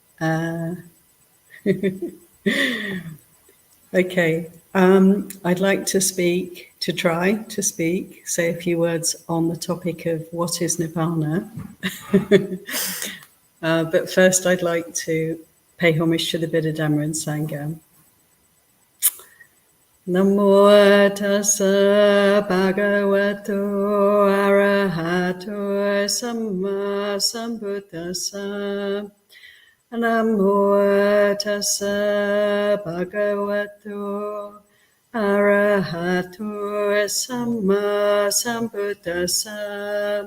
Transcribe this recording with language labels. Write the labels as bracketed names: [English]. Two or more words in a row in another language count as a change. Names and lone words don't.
[English] Okay, I'd like to try to say a few words on the topic of what is Nibbana. But first, I'd like to pay homage to the Buddha, Dhamma, and Sangha. [Pali] Namo tassa bhagavato arahato samma sambuddhassa. Namo tassa bhagavato arahato samma sambuddhassa.